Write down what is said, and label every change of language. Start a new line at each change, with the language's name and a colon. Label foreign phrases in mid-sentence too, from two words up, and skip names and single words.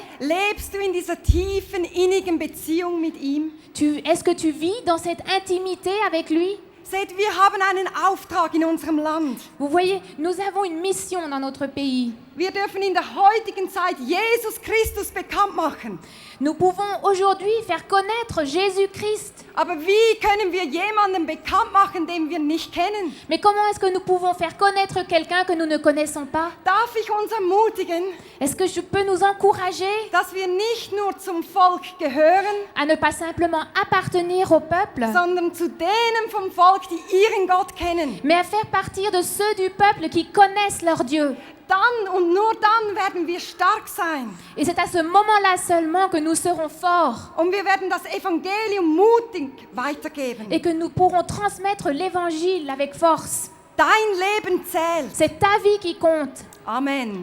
German: lebst du in dieser tiefen, innigen Beziehung mit ihm?
French: est-ce que tu vis dans cette intimité avec lui?
German: Seht, wir haben einen Auftrag in unserem Land.
French: Vous voyez, nous avons une mission dans notre pays.
German: Wir dürfen in der heutigen Zeit Jesus Christus bekannt machen.
French: Nous pouvons aujourd'hui faire connaître Jésus-Christ.
German: Aber wie können wir jemanden bekannt machen, den wir nicht kennen?
French: Mais comment est-ce que nous pouvons faire connaître quelqu'un que nous ne connaissons pas?
German: Darf ich uns ermutigen,
French: Est-ce que je peux nous encourager
German: dass wir nicht nur zum Volk gehören,
French: à ne pas simplement appartenir au peuple,
German: sondern zu denen vom Volk, die ihren Gott kennen?
French: mais à faire partir de ceux du peuple qui connaissent leur Dieu?
German: Dann und nur dann werden wir stark sein.
French: Et c'est à ce moment-là seulement que nous serons forts
German: Und wir werden das Evangelium mutig weitergeben.
French: et que nous pourrons transmettre l'évangile avec force.
German: Dein Leben zählt.
French: C'est ta vie qui compte. Amen.